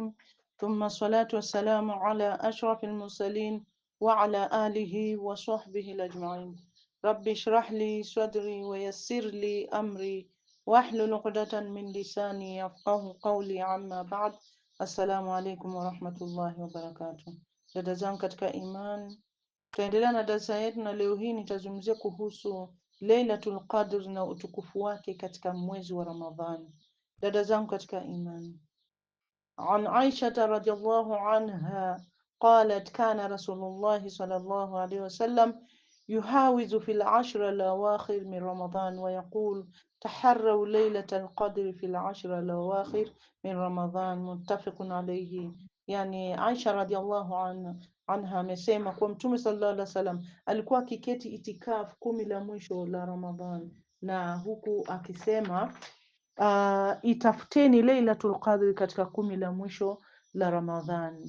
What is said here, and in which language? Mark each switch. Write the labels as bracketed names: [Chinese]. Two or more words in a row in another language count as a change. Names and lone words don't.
[Arabic] ثم الصلاة والسلام على أشرف المرسلين وعلى آله وصحبه الأجمعين. رب اشرح لي صدري ويسر لي أمري واحلل عقدة من لساني يفقه قولي. عما بعد. السلام عليكم ورحمة الله وبركاته. [Swahili] Dada zangu katika iman, tutaendelea na darasa yetu, na leo hii nitazungumzia kuhusu Lailatul Qadr na utukufu wake katika mwezi wa Ramadhani. Dada zangu katika imani, [Arabic] عن عائشة رضي الله عنها قالت كان رسول الله صلى الله عليه وسلم يجاور في العشر الأواخر من رمضان ويقول تحروا ليلة القدر في العشر الأواخر من رمضان متفق عليه. [Swahili] Yani Aisha [Arabic] رضي الله عنها [Swahili] amesema kuwa Mtume [Arabic] صلى الله عليه وسلم [Swahili] alikuwa akiketi itikaf 10 la mwisho la Ramadhan, na huku akisema itafuteni Lailatul Qadri katika 10 la mwisho la Ramadhan.